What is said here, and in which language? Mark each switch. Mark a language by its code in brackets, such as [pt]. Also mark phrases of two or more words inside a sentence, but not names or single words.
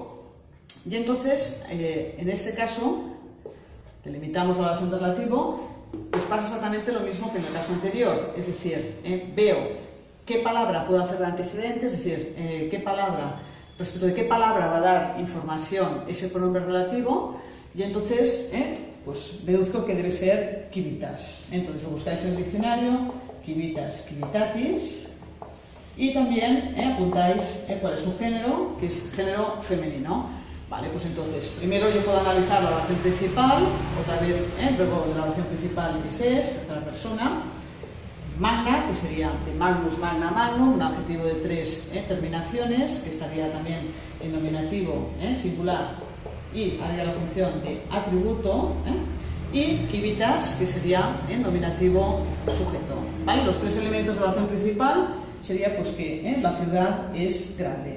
[es] Y entonces, en este caso, delimitamos la oración de relativo, pues pasa exactamente lo mismo que en el caso anterior. Es decir, veo qué palabra puedo hacer de antecedente, es decir, respecto de qué palabra va a dar información ese pronombre relativo, y entonces pues deduzco que debe ser civitas. Entonces lo buscáis en el diccionario, [la] civitas, civitatis, [es] y también apuntáis cuál es su género, que es género femenino. Vale, pues entonces, primero yo puedo analizar la oración principal, otra vez el verbo de la oración principal es, tercera persona, magna, que sería de [la] magnus, magna, magnum, [es] un adjetivo de 3 terminaciones, que estaría también en nominativo singular y haría la función de atributo, y civitas, que sería en nominativo sujeto. ¿Vale? Los 3 elementos de la oración principal sería pues que la ciudad es grande.